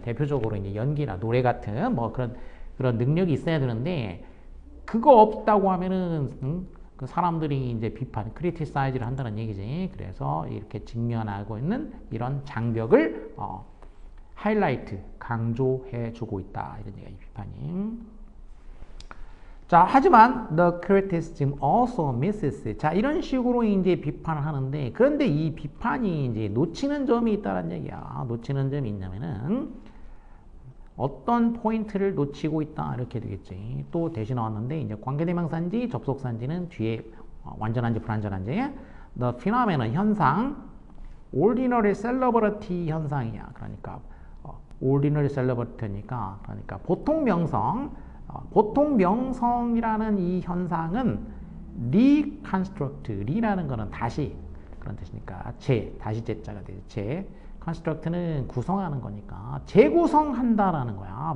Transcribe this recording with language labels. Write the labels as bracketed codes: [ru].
[ko] 대표적으로 이제 연기나 노래 같은 뭐 그런 능력이 있어야 되는데 그거 없다고 하면은 그 사람들이 이제 비판, 크리티사이즈를 한다는 얘기지. 그래서 이렇게 직면하고 있는 이런 장벽을 하이라이트, 강조해주고 있다. 이런 얘기가 이 비판이. [en] 자, 하지만 the criticism also misses. [ko] 자, 이런 식으로 이제 비판을 하는데, 그런데 이 비판이 이제 놓치는 점이 있다는 얘기야. 놓치는 점이 있냐면은 어떤 포인트를 놓치고 있다 이렇게 되겠지. 또 대신 나왔는데 이제 관계대명사인지 접속사인지는 뒤에 완전한지 불완전한지. [en] The phenomenon 현상, ordinary celebrity 현상이야. [ko] 그러니까 ordinary celebrity 니까 그러니까 보통 명성, 보통 명성이라는 이 현상은 reconstruct, re라는 거는 다시 그런 뜻이니까 다시 제자가 되죠. construct는 구성하는 거니까 재구성한다라는 거야.